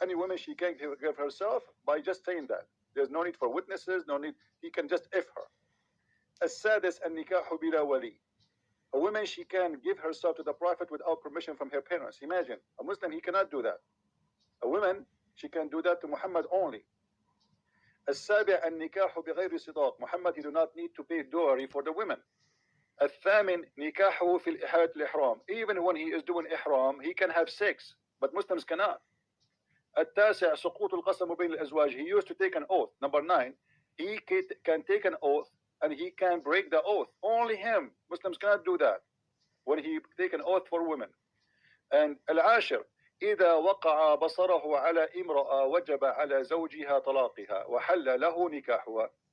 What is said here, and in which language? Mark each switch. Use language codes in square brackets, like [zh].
[en] Any woman, she can give herself by just saying that. There's no need for witnesses, no need. He can just F her. [ar] السادس النكاح بلا ولي. [en] A woman, she can give herself to the Prophet without permission from her parents. Imagine, a Muslim, he cannot do that. A woman, she can do that to Muhammad only. [ar] السابع النكاح بغير صداق. [en] Muhammad, he do not need to pay dowry for the women. [ar] الثامن نكاحه في إحالة الإحرام. [en] Even when he is doing إحرام, he can have sex, but Muslims cannot. [ar] التاسع سقوط القسم بين الأزواج. [en] He used to take an oath. Number 9, he can take an oath and he can break the oath. Only him. Muslims cannot do that when he take an oath for women. And [ar] العاشر إذا وقع بصره على امرأة وجب على زوجها طلاقها وحل له نكاحها.